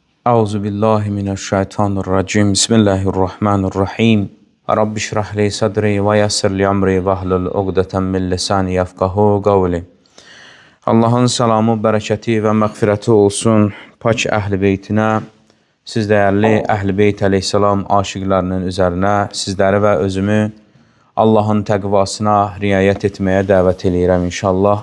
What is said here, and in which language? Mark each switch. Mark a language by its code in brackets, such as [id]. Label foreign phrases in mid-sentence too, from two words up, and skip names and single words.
[ar] أعوذ بالله من الشيطان الرجيم. بسم الله الرحمن الرحيم. رب اشرح لي صدري و يسر لي أمري و احلل عقدة من لساني يفقهوا قولي. [az] Allahın salamı, bərəkəti və məğfirəti olsun pak əhl-i beytinə, siz dəyərli əhl-i beyt əleyhissalam aşiqlərinin üzərinə, sizləri və özümü Allahın təqvasına riayət etməyə dəvət eləyirəm inşallah.